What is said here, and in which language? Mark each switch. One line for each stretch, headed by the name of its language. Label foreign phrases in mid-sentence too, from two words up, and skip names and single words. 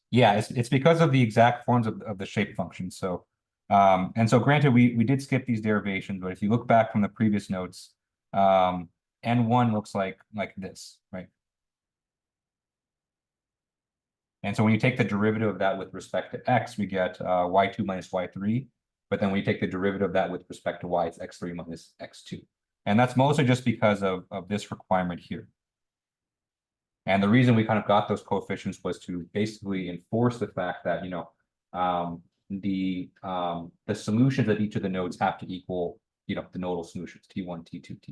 English: Yeah, it's because of the exact forms of the shape function. So and so granted we did skip these derivations, but if you look back from the previous notes, n1 looks like this, right? And so when you take the derivative of that with respect to x, we get y2 minus y3. But then when you take the derivative of that with respect to y, it's x3 minus x2. And that's mostly just because of this requirement here. And the reason we kind of got those coefficients was to basically enforce the fact that, you know, the solutions at each of the nodes have to equal, you know, the nodal solutions, T1, T2, T3.